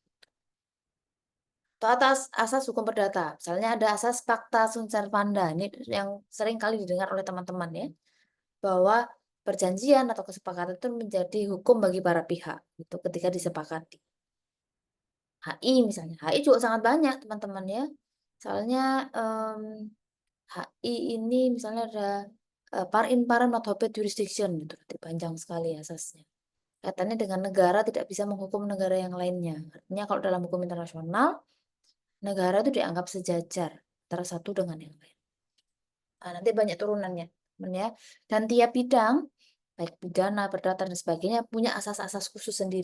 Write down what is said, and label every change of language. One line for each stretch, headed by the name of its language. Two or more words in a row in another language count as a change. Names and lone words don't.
Indonesian: Atau atas asas hukum perdata, misalnya ada asas
Latin: Pacta Sunt Servanda,
Indonesian: ini yang sering kali didengar oleh teman-teman ya, bahwa perjanjian atau kesepakatan itu menjadi hukum bagi para pihak, gitu, ketika disepakati. HI misalnya, HI juga sangat banyak teman-teman ya. Soalnya, HI ini misalnya ada,
Latin: par in parem not habet jurisdiction
Indonesian: gitu, nanti panjang sekali asasnya. Kaitannya dengan negara tidak bisa menghukum negara yang lainnya. Artinya kalau dalam hukum internasional, negara itu dianggap sejajar antara satu dengan yang lain. Nah, nanti banyak turunannya, teman ya. Dan tiap bidang, baik pidana, perdata, dan sebagainya, punya asas-asas khusus sendiri.